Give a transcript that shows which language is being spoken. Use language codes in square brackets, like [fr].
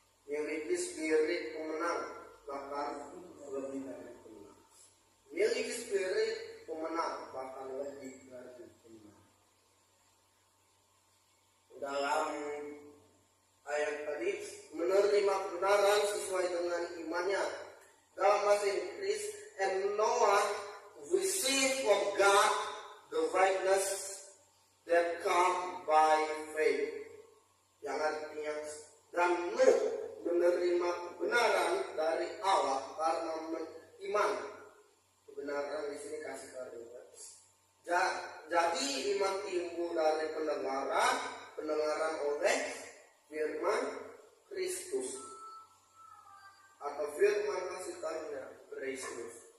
[id] Miliki spirit pemenang, bahkan lebih dari pemenang. Miliki spirit pemenang, bahkan lebih dari pemenang. Dalam ayat tadi, menerima kebenaran sesuai dengan imannya. Dalam bahasa Inggris, [en] and Noah received from God the righteousness that come by faith. [id] Yang artinya, dan Nuh menerima kebenaran dari Allah karena iman. Kebenaran di sini kasih karunia. Jadi iman timbul dari pendengaran oleh firman Kristus, atau firman kasih karunia Kristus.